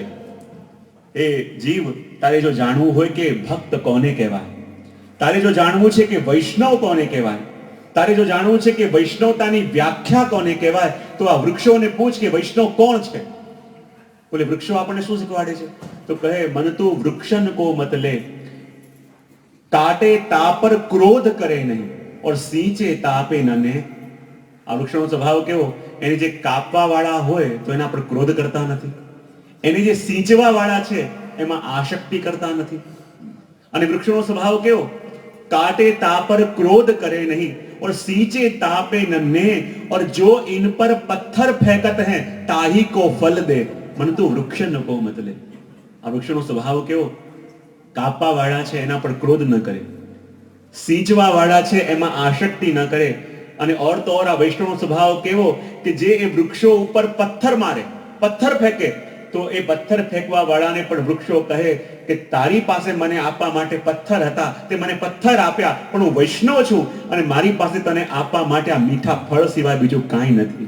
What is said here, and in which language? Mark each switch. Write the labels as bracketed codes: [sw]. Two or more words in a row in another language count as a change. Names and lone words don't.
[gu] એ જીવ, તારે જો જાણવું હોય કે ભક્ત કોને કહેવાય, તારે જો જાણવું છે કે વૈષ્ણવ કોને કહેવાય, તારે જો જાણવું છે કે વૈષ્ણવતાની વ્યાખ્યા કોને કહેવાય, તો આ વૃક્ષોને પૂછ કે વૈષ્ણવ કોણ છે. બોલે વૃક્ષો આપણને શું શીખવાડે છે? તો કહે [hi] मन तो वृक्षन को मत ले, काटे ता पर क्रोध करे नहीं और सींचे तापे नने. [gu] આ વૃક્ષનો સ્વભાવ કેવો? એને જે કાપવા વાળા હોય તો એના પર ક્રોધ કરતા નથી, એને જે સિંચવા વાળા છે એમાં આસક્તિ કરતા નથી. અને વૃક્ષનો સ્વભાવ કેવો? [hi] काटे तापर क्रोध करे नहीं और सींचे तापे नन्हे और जो इन पर पत्थर फेंकत हैं ताही को फल दे मन तो वृक्ष न को मत ले. [gu] આ વૃક્ષનો સ્વભાવ કેવો? કાપવા વાળા છે એના પર ક્રોધ ન કરે, સિંચવા વાળા છે એમાં આસક્તિ ન કરે. અને [hi] और तो और [gu] આ વૈષ્ણવનો સ્વભાવ કેવો કે જે એ વૃક્ષો ઉપર પથ્થર મારે, પથ્થર ફેંકે, તો એ પથ્થર ફેંકવા વાળાને પણ વૃક્ષો કહે કે તારી પાસે મને આપવા માટે પથ્થર હતા, તે મને પથ્થર આપ્યા, પણ હું વૈષ્ણવ છું અને મારી પાસે તને આપવા માટે આ મીઠા ફળ સિવાય બીજું કાંઈ નથી.